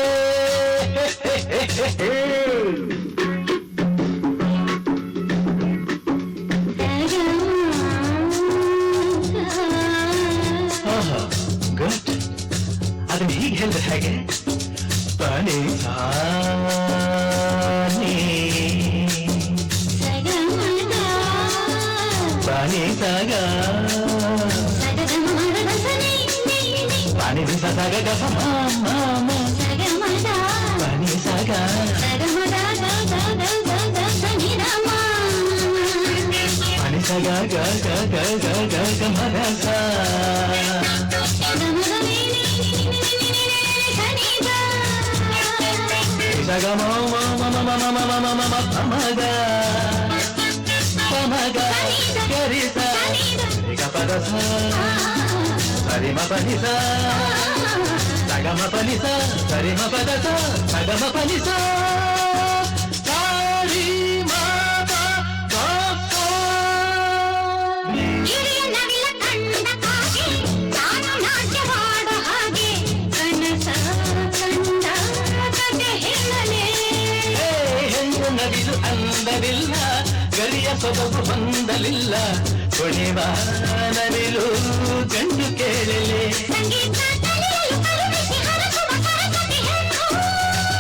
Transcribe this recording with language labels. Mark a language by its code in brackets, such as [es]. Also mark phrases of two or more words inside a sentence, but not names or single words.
[kn] ಗುಡ್ ಅದನ್ನ ಹೀಗೆ ಹೇಳಿದ್ರೆ ಹೇಗೆ ಪನಿ ಪಾನಿ ಸಾಗ ಪಾನಿ ಸಾಗ ಗಪ ಪಾನಿ ಸಾಗ ಪಾನಿ ಸಾಗ ಗ ಗ ಗ ಗ ಗ ಗ ಮಗ ಸಾ ಸಗ ಮ ಮ ಮ ಮ ಮ ಮ ಮ ಮ ಮ ಪಮಗ ಪಮಗ ಗರಿ ಸ ಗ ಪದ ಸ ಸರಿ ಮ ಪನಿ ಸ ಸಗ ಮ ಪನಿ ಸ ಸರಿ ಮ ಪದ ಸ ಸಗ ಮ ಪನಿ ಸ ಸಾರಿ ಮ ಪ ಗ ಸ ಹೆಣ್ಣು ನವಿಲು ಅಂದವಿಲ್ಲ ಗರಿಯ ಸೊಬಗು ಹೊಂದಲಿಲ್ಲ ಕೊನೆವ ನವಿಲು ಗಂಡು ಕೇಳಲೆ